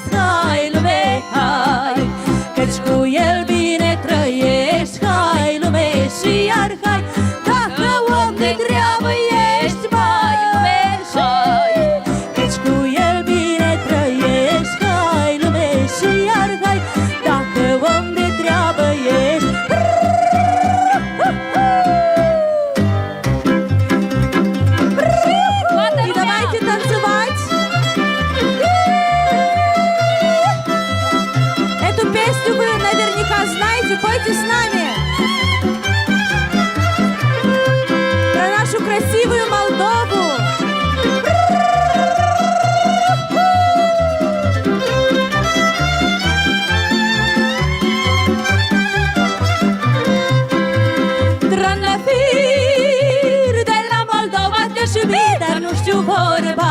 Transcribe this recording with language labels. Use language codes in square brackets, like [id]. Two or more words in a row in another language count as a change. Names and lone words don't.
[ro] Hai lume, hai, căci cu el bine trăiești. Hai lume și iar hai, dacă om de treabă ești. Mai lume și hai, căci cu el bine trăiești. Hai lume și iar hai, dacă om de treabă ești. [ru] И давайте танцевать. Эту песню вы наверняка знаете, пойте с нами. Про нашу красивую Молдову. [ro] Trandafir de la Moldova te-aș iubi, dar nu știu vorba.